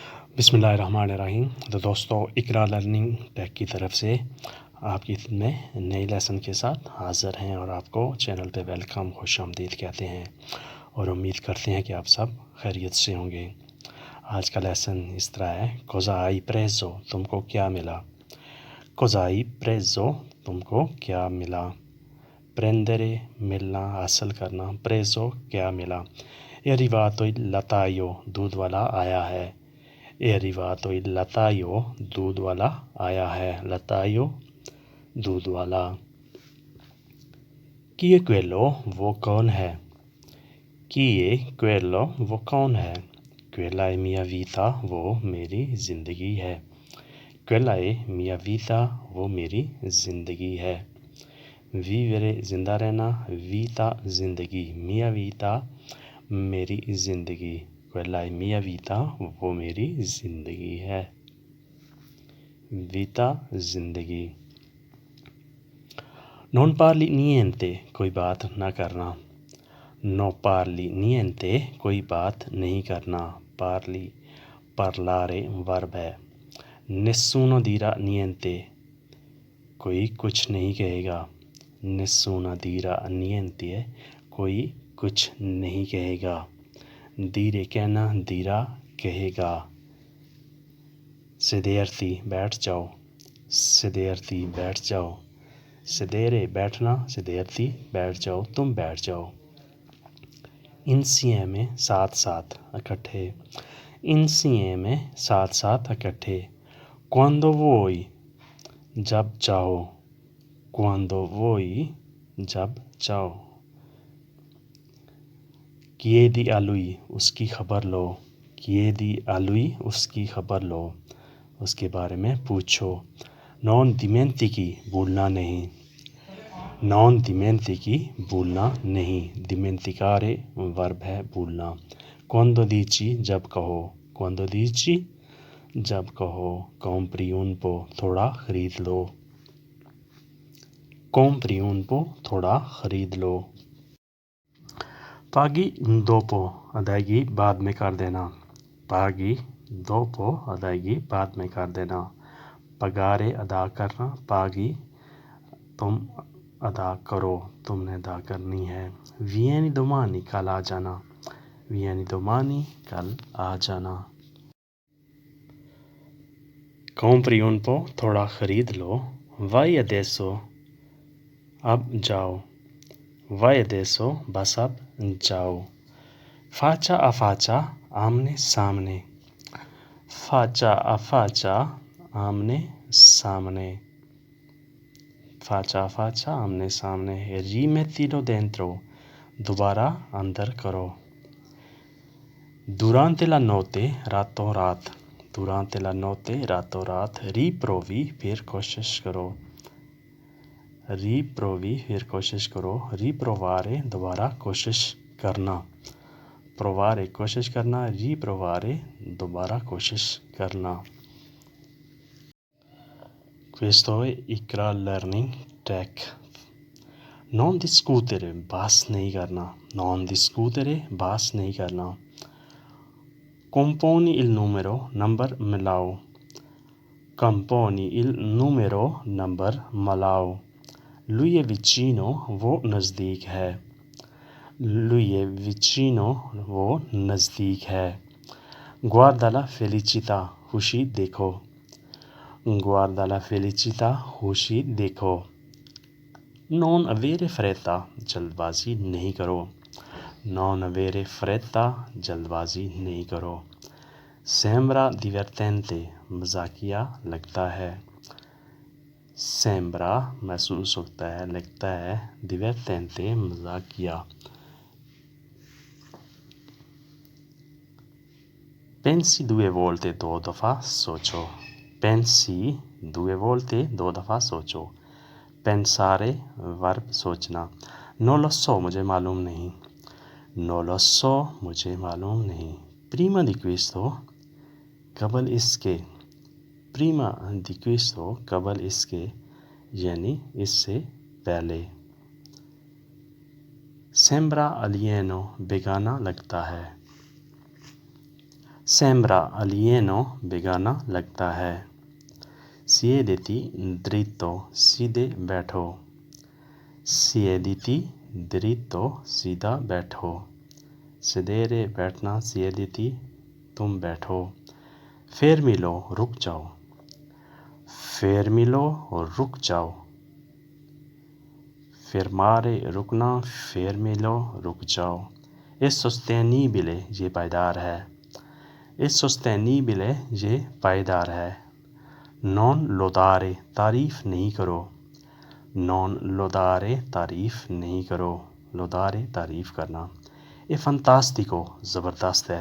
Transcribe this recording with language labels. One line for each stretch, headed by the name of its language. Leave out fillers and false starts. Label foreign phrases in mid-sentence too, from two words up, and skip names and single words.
Urdu: بسم اللہ الرحمن الرحیم۔ تو دوستو، اقرا لرننگ ٹیک کی طرف سے آپ کی خدمت میں نئے لیسن کے ساتھ حاضر ہیں اور آپ کو چینل پہ ویلکم، خوش آمدید کہتے ہیں اور امید کرتے ہیں کہ آپ سب خیریت سے ہوں گے۔ آج کا لیسن اس طرح ہے:
Italian: Cosa hai preso,
Urdu: تم کو کیا ملا؟
Italian: Cosa hai preso,
Urdu: تم کو کیا ملا؟ پریندرے، ملنا، حاصل کرنا، پریزو، کیا ملا؟
Italian: اے arrivato il lattaio،
Urdu: دودھ والا آیا ہے۔
Italian: اے arrivato il lattaio،
Urdu: دودھ والا آیا ہے۔
Italian: lattaio،
Urdu: دودھ والا۔
Italian: chi è quello،
Urdu: وہ کون ہے؟
Italian: chi è quello،
Urdu: وہ کون ہے؟
Italian: quella è mia vita،
Urdu: وہ میری زندگی ہے۔
Italian: quella è mia vita،
Urdu: وہ میری زندگی ہے۔ vivere، زندہ رہنا،
Italian: vita، زندگی، mia vita،
Urdu: میری زندگی،
Italian: quella è mia vita،
Urdu: وہ میری زندگی ہے۔ vita، زندگی۔
Italian: non parli niente،
Urdu: کوئی بات نہ کرنا۔
Italian: non parli niente،
Urdu: کوئی بات نہیں کرنا۔
Italian: parli، parlare، verb ہے۔ nessuno dirà niente،
Urdu: کوئی کچھ نہیں کہے گا۔
Italian: nessuno dirà niente،
Urdu: کوئی کچھ نہیں کہے گا۔ dire، کہنا، dirà، کہے گا۔ sederti، بیٹھ جاؤ۔ sederti، بیٹھ جاؤ۔ sedere، بیٹھنا، sederti، بیٹھ جاؤ، تم بیٹھ جاؤ۔ insieme، ساتھ ساتھ، اکٹھے۔ insieme، ساتھ ساتھ، اکٹھے۔
Italian: quando vuoi،
Urdu: جب چاہو۔
Italian: quando vuoi،
Urdu: جب چاہو۔
Italian: chiedi a lui،
Urdu: اس کی خبر لو۔
Italian: chiedi a lui،
Urdu: اس کی خبر لو، اس کے بارے میں پوچھو۔
Italian: non dimentichi،
Urdu: بھولنا نہیں۔
Italian: non dimentichi،
Urdu: بھولنا نہیں۔
Italian: dimenticare، verb ہے، بھولنا۔ quando dici،
Urdu: جب کہو۔
Italian: quando dici،
Urdu: جب کہو۔
Italian: compri un po،
Urdu: تھوڑا خرید لو۔
Italian: compri un po،
Urdu: تھوڑا خرید لو۔
Italian: paghi dopo،
Urdu: ادائیگی بعد میں کر دینا۔
Italian: paghi dopo،
Urdu: ادائیگی بعد میں کر دینا۔ pagare، ادا کرنا۔ paghi، تم ادا کرو، تم نے ادا کرنی ہے۔
Italian: vieni domani،
Urdu: کل آ جانا۔
Italian: vieni domani،
Urdu: کل آ جانا۔
Italian: compri un po،
Urdu: تھوڑا خرید لو۔
Italian: vai adesso،
Urdu: اب جاؤ۔
Italian: vai adesso،
Urdu: بس اب جاؤ۔
Italian: faccia a faccia،
Urdu: آمنے سامنے۔
Italian: faccia a faccia،
Urdu: آمنے سامنے۔
Italian: faccia a faccia،
Urdu: آمنے سامنے۔
Italian: rimettilo dentro،
Urdu: دوبارہ اندر کرو۔
Italian: durante la notte،
Urdu: راتوں رات۔
Italian: durante la notte،
Urdu: راتوں رات۔ riprovi، پھر کوشش کرو۔ riprovi، پھر کوشش کرو۔ riprovare، دوبارہ کوشش کرنا۔ provare، کوشش کرنا۔ riprovare، دوبارہ کوشش کرنا۔
Italian: questo è اقرا لرننگ ٹیک۔ non discutere،
Urdu: بحث نہیں کرنا۔
Italian: non discutere،
Urdu: بحث نہیں کرنا۔
Italian: componi il numero،
Urdu: نمبر ملاؤ۔
Italian: componi il numero،
Urdu: نمبر ملاؤ۔
Italian: lui è vicino،
Urdu: وہ نزدیک ہے۔
Italian: lui è vicino،
Urdu: وہ نزدیک ہے۔
Italian: guarda la felicità،
Urdu: خوشی دیکھو۔
Italian: guarda la felicità،
Urdu: خوشی دیکھو۔
Italian: non avere fretta،
Urdu: جلد بازی نہیں کرو۔
Italian: non avere fretta،
Urdu: جلد بازی نہیں کرو۔
Italian: sembra divertente،
Urdu: مزاحیہ لگتا ہے۔ sembra، محسوس ہوتا ہے، لگتا ہے۔
Italian: divertente، مزاحیہ۔ pensi due volte،
Urdu: دو دفعہ سوچو۔
Italian: pensi due volte،
Urdu: دو دفعہ سوچو۔
Italian: pensare، verb سوچنا۔ non lo so،
Urdu: مجھے معلوم نہیں۔
Italian: non lo so،
Urdu: مجھے معلوم نہیں۔
Italian: prima di questo،
Urdu: قبل اس کے۔
Italian: prima di questo،
Urdu: قبل اس کے، یعنی اس سے پہلے۔
Italian: sembra alieno،
Urdu: بیگانہ لگتا ہے۔
Italian: Sembra alieno
Urdu: بیگانہ لگتا ہے.
Italian: Siediti dritto,
Urdu: سیدھے بیٹھو.
Italian: Siediti dritto,
Urdu: سیدھا بیٹھو. Sedere بیٹھنا, siediti تم بیٹھو. Fermilo رک جاؤ. Fermilo رک جاؤ. Fermare رکنا, fermilo رک جاؤ.
Italian: È sostenibile
Urdu: یہ پائیدار ہے۔
Italian: È sostenibile
Urdu: یہ پائیدار ہے۔
Italian: Non lodare
Urdu: تعریف نہیں کرو۔
Italian: Non lodare
Urdu: تعریف نہیں کرو۔ Lodare تعریف کرنا۔
Italian: È fantastico
Urdu: زبردست ہے۔